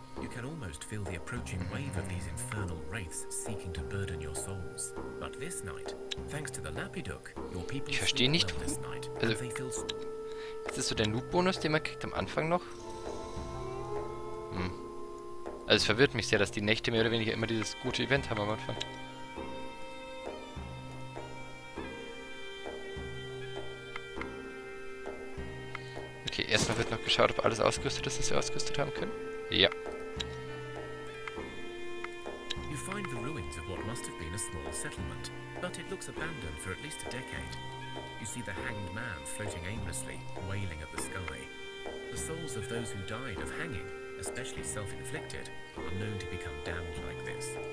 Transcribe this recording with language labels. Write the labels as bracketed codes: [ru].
[en] You can almost feel the approaching wave of these infernal wraiths seeking to burden your souls. But this night, thanks to the Lapiduk, your people [de] Ich verstehe nicht, [en] this night, [de] also, [en] and they feel [de] ist das so der Noob-Bonus, den man kriegt am Anfang noch? Also es verwirrt mich sehr, dass die Nächte mehr oder weniger immer dieses gute Event haben am Anfang. Okay, erstmal wird noch geschaut, ob alles ausgerüstet ist, das wir ausgerüstet haben können. Ja. [en] You find the ruins of what must have been a small settlement, but it looks abandoned for at least a decade. You see the hanged man floating aimlessly, wailing at the sky. The souls of those who died of hanging, especially self-inflicted, are known to become damned like this.